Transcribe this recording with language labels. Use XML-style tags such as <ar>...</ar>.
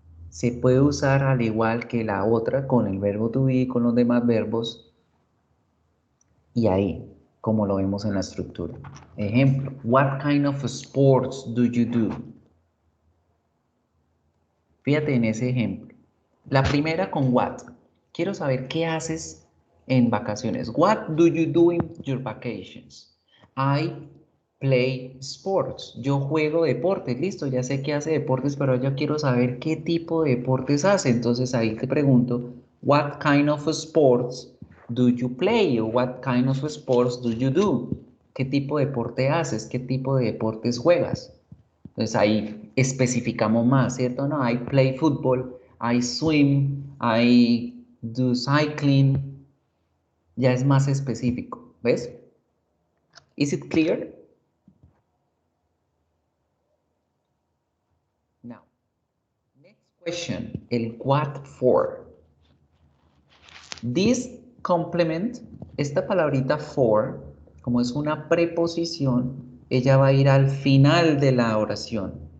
<es>Se puede usar al igual que la otra con el verbo to be y con los demás verbos y ahí, como lo vemos en la estructura. Ejemplo,</es> <en>what kind of sports do you do?</en> <es>Fíjate en ese ejemplo. La primera con what. Quiero saber qué haces en vacaciones.</es> <en>What do you do in your vacations? I play sports.</en> <es>Yo juego deportes. Listo, ya sé que hace deportes, pero yo quiero saber qué tipo de deportes hace. Entonces ahí te pregunto,</es> <en>what kind of sports do you play? O what kind of sports do you do?</en> <es>¿Qué tipo de deporte haces? ¿Qué tipo de deportes juegas? Entonces ahí especificamos más, ¿cierto?</es> <en>No, I play football, I swim, I do cycling.</en> <es>Ya es más específico, ¿ves?</es> <en>Is it clear? Now, next question, el what for. This complement,</en> <es>esta palabrita for, como es una preposición, ella va a ir al final de la oración.</es>